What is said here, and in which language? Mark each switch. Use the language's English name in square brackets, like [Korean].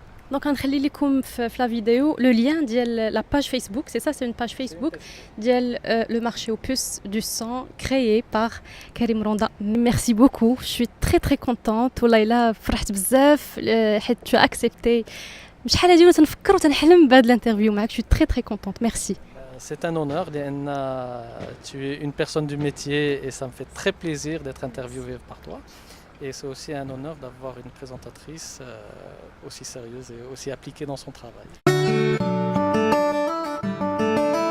[French] Donc [Arabic] غنخلي لكم في [French] la vidéo le lien ديال la page Facebook, c'est ça, c'est une page Facebook ديال le marché aux puces du son créé par Karim Ronda. Merci beaucoup, je suis très très contente [Arabic] والله الا فرحت بزاف حيت [French] tu as accepté. [Arabic] شحال هادي وانا تنفكر وتنحلم بهاد الانترفيو معاك. [French] Je suis très très contente. Merci. C'est un honneur, tu es une personne du métier et ça me fait très plaisir d'être interviewé par toi. Et c'est aussi un honneur d'avoir une présentatrice aussi sérieuse et aussi appliquée dans son travail.